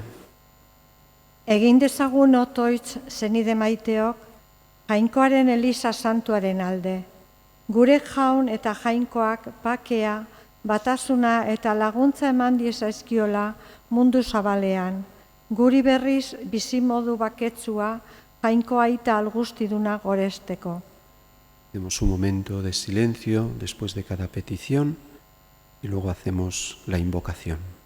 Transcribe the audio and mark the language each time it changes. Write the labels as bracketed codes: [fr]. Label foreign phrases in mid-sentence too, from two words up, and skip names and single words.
[eu] Egin dezagun otoitz zenide maiteok, Jainkoaren Eliza santuaren alde. Gure jaun eta jainkoak bakea, batasuna eta laguntza eman diezaizkiola mundu zabalean. Guri berriz bizimodu baketsua, jainko aita algustiduna goresteko. [es] Hacemos un momento de silencio después de cada petición y luego hacemos la invocación.